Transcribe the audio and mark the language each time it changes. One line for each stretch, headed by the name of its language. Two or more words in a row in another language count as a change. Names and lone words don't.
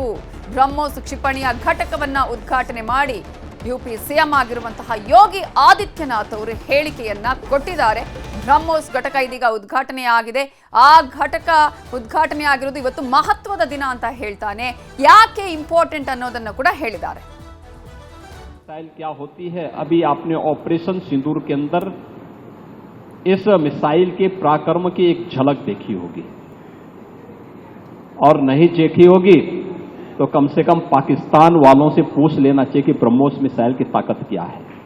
Kannada: ಬ್ರಹ್ಮೋಸ್ ಕ್ಷಿಪಣಿಯ ಘಟಕವನ್ನ ಉದ್ಘಾಟನೆ ಮಾಡಿ ಯುಪಿ ಸಿಎಂ ಆಗಿರುವಂತಹ ಯೋಗಿ ಆದಿತ್ಯನಾಥ್ ಅವರು ಹೇಳಿಕೆಯನ್ನ ಕೊಟ್ಟಿದ್ದಾರೆ. ಬ್ರಹ್ಮೋಸ್ ಘಟಕ ಇದೀಗ ಉದ್ಘಾಟನೆ ಆಗಿದೆ. ಆ ಘಟಕ ಉದ್ಘಾಟನೆ ಆಗಿರೋದು ಇವತ್ತು ಮಹತ್ವದ ದಿನ ಅಂತ ಹೇಳ್ತಾನೆ. ಯಾಕೆ ಇಂಪಾರ್ಟೆಂಟ್ ಅನ್ನೋದನ್ನು ಕೂಡ ಹೇಳಿದ್ದಾರೆ.
Hindi: मिसाइल क्या होती है, अभी आपने ऑपरेशन सिंदूर के अंदर इस मिसाइल के पराक्रम की एक झलक देखी होगी, और नहीं देखी होगी तो कम से कम पाकिस्तान वालों से पूछ लेना चाहिए कि ब्रह्मोस मिसाइल की ताकत क्या है।